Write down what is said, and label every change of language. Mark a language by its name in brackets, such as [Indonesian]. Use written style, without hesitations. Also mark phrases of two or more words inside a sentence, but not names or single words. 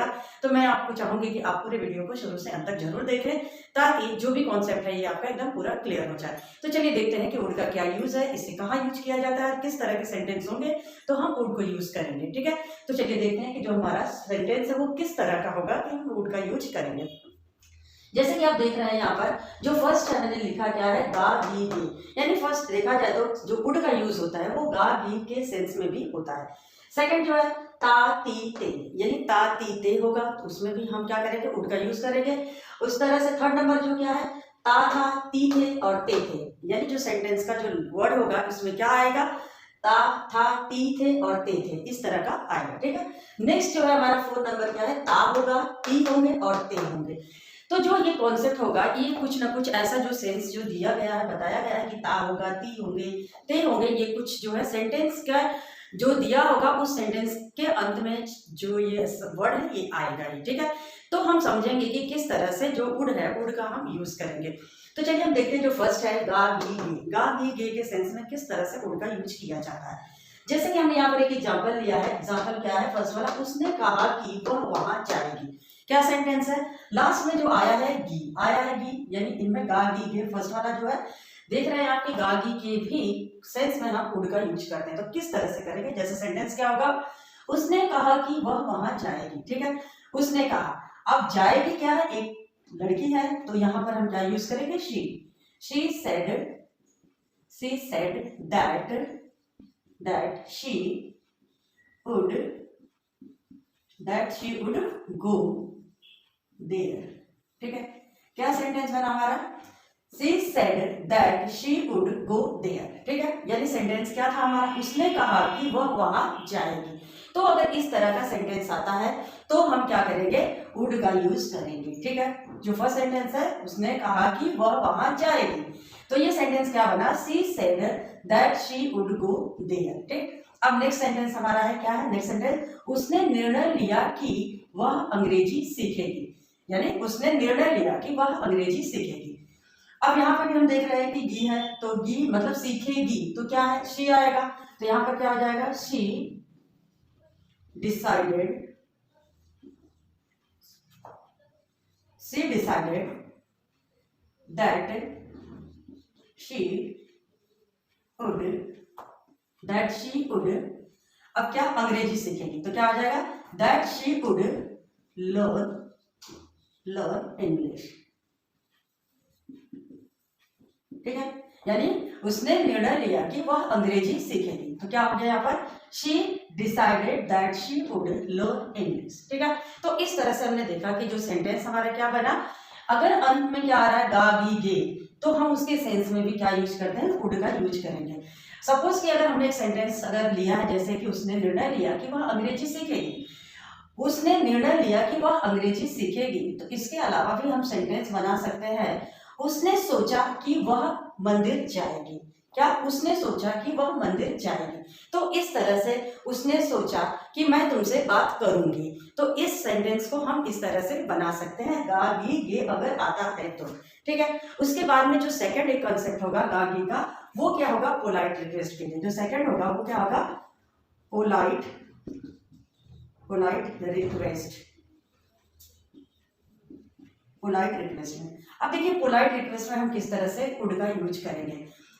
[Hindi] तो मैं आपको चाहूंगी कि आप पूरे वीडियो को शुरू से अंत तक जरूर देखें, ताकि जो भी कॉन्सेप्ट है ये आपका एकदम पूरा क्लियर हो जाए। तो चलिए देखते हैं कि वुड का क्या यूज है, इसे कहाँ यूज किया जाता है, किस तरह के सेंटेंस होंगे तो हम वुड को यूज करेंगे। ठीक है, तो चलिए देखते हैं कि जो हमारा सेंटेंस है वो किस तरह का होगा कि हम वुड का यूज करेंगे। जैसे कि आप देख रहे हैं यहाँ पर जो फर्स्ट है मैंने लिखा क्या है, गा गी गे, यानी फर्स्ट देखा जाए तो जो वुड का यूज होता है वो गा गी के सेंस में भी होता है। सेकंड जो है ता ती ते, यानी ता ती ते होगा तो उसमें भी हम क्या करेंगे, वुड का यूज करेंगे। उस तरह से [English] third number [Hindi] जो क्या है, ता था, ती थे और ते थे, यानी जो सेंटेंस का जो वर्ड होगा उसमें क्या आएगा, ता था, ती थे और ते थे, इस तरह का आएगा। ठीक है, नेक्स्ट जो है हमारा [English] fourth number [Hindi] क्या है, ता होगा, ती होंगे और ते होंगे। तो जो ये कॉन्सेप्ट होगा ये कुछ ना कुछ ऐसा जो सेंस जो दिया गया है, बताया गया है कि ता होगा, ती होंगे, ते होंगे, ये कुछ जो है सेंटेंस का जो दिया होगा उस सेंटेंस के अंत में जो ये वर्ड है ये आएगा ही। ठीक है, तो हम समझेंगे कि किस तरह से जो वुड है वुड का हम यूज करेंगे। तो चलिए हम देखते हैं जो फर्स्ट है गा गी गे, गा गी गे के सेंस में किस तरह से वुड का यूज किया जाता है। जैसे कि हमने यहाँ पर एक एग्जाम्पल लिया है। एग्जाम्पल क्या है, फर्स्ट वाला, उसने कहा कि वह वहां जाएगी। क्या सेंटेंस है, लास्ट में जो आया है गी, आया है गी, यानी इनमें गा गी गे फर्स्ट वाला जो है, देख रहे हैं आपकी गा गी के भी सेंस में हम वुड का यूज करते हैं। तो किस तरह से करेंगे, जैसे सेंटेंस क्या होगा, उसने कहा कि वह वहां जाएगी। ठीक है, उसने कहा, अब जाएगी क्या है, एक लड़की है, तो यहाँ पर हम क्या यूज करेंगे, [English] She said that she would go there। [Hindi] ठीक है, क्या सेंटेंस बना हमारा, [English] she said that she would go there। [Hindi] ठीक है, यानी सेंटेंस क्या था हमारा, उसने कहा कि वह वहां जाएगी। तो अगर इस तरह का सेंटेंस आता है तो हम क्या करेंगे, वुड का यूज करेंगे। ठीक है, जो फर्स्ट सेंटेंस है उसने कहा कि वह वहां जाएगी, तो ये सेंटेंस क्या बना, [English] she said that she would go there। [Hindi] ठीक, अब [English] next sentence [Hindi] हमारा है क्या है, [English] next sentence, [Hindi] उसने निर्णय लिया कि वह अंग्रेजी सीखेगी, यानी उसने निर्णय लिया कि वह अंग्रेजी सीखेगी। अब यहाँ पर भी हम देख रहे हैं कि गी है, तो गी मतलब सीखेगी, तो क्या है, शी आएगा, तो यहाँ पर क्या हो जाएगा, [English] She decided that she would, [Hindi] अब क्या, अंग्रेजी सीखेगी, तो क्या हो जाएगा, [English] that she would learn English। [Hindi] ठीक है, यानी उसने निर्णय लिया कि वह अंग्रेजी सीखेगी, तो क्या हो गया यहाँ पर, [English] she decided that she would learn English। [Hindi] ठीक है, तो इस तरह से हमने देखा कि जो सेंटेंस हमारा क्या बना, अगर अंत में क्या आ रहा है, गा गी गे, तो हम उसके सेंस में भी क्या यूज करते हैं, वुड का यूज करेंगे। सपोज कि अगर हमने एक सेंटेंस अगर लिया है, जैसे कि उसने निर्णय लिया कि वह अंग्रेजी सीखेगी, उसने निर्णय लिया कि वह अंग्रेजी सीखेगी, तो इसके अलावा भी हम सेंटेंस बना सकते हैं, उसने सोचा कि वह मंदिर जाएगी। क्या, उसने सोचा कि वह मंदिर जाएगी, तो इस तरह से उसने सोचा कि मैं तुमसे बात करूंगी, तो इस सेंटेंस को हम इस तरह से बना सकते हैं, गा गी गे अगर आता है तो। ठीक है, उसके बाद में जो सेकंड एक कॉन्सेप्ट होगा गा गी का, वो क्या होगा, [English] polite request [Hindi] के लिए जो सेकंड होगा वो क्या होगा, [English] polite request. polite request [Hindi] में, अब देखिए [English] polite request [Hindi] में हम किस तरह से वुड का यूज करेंगे।